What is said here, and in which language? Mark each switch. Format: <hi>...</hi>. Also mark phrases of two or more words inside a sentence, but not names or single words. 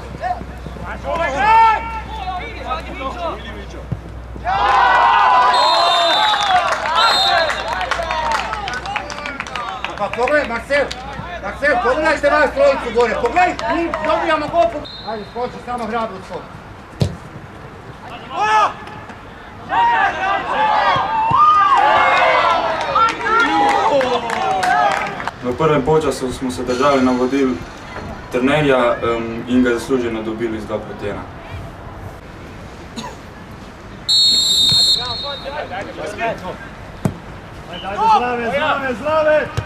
<sr>Pa pogledaj, Marcel, pogledajte vas trojicu gore, pogledaj, mi dobijamo gol. Ajde, skoči, samo hrabro skok.</sr> <sl>V prvem polčasu smo se držali navodil trenerja in ga zasluženo dobili z 2-1. Zdrave!</sl>